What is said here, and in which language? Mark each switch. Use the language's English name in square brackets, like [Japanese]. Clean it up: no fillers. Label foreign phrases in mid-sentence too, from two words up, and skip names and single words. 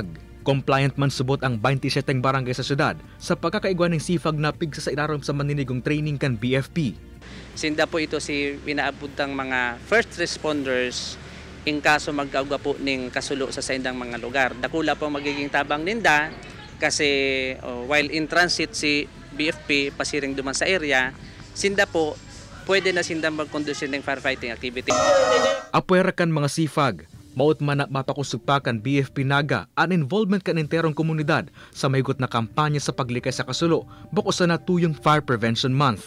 [Bikol] Compliant man subot ang 27 barangay sa syudad sa pagkakaigwa ng CFAG na pigsa sa ilarom sa maninigong training kan BFP. Sinda po ito si pinaabuntang mga [English] first responders [Bikol] in kaso magkauga po ning kasulo sa saindang mga lugar. Dakula po magiging tabang ninda kasi [English] while in transit [Bikol] si BFP pasiring duman sa area, sinda po pwede na sinda mag-conduce ng [English] firefighting activity. [Bikol] Apwera kan mga CFAG, maut man na mapakusugpakan BFP Naga ang involvement kan enterong komunidad sa maygot na kampanya sa paglikay sa kasulo bako sa natuyong Fire Prevention Month.